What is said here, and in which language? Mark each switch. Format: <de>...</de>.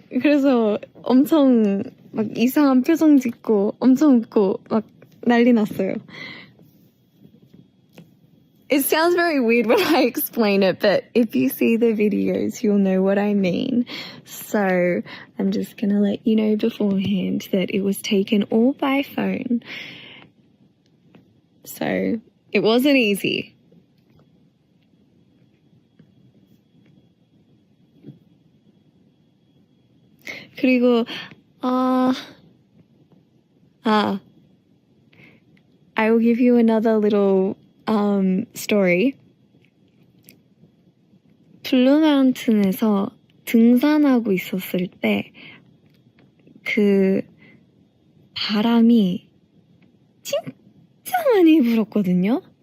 <ko>그래서 엄청 막 이상한 표정 짓고 엄청 웃고 막 난리 났어요.</ko> <en>It sounds very weird when I explain it, but if you see the videos, you'll know what I mean. So I'm just gonna let you know beforehand that it was taken all by phone. So it wasn't easy.</en> <ko>그리고</ko> <en>I will give you another little story.</en> <ko>블루마운틴에서 등산하고 있었을 때 그 바람이 진짜 많이 불었거든요.</ko>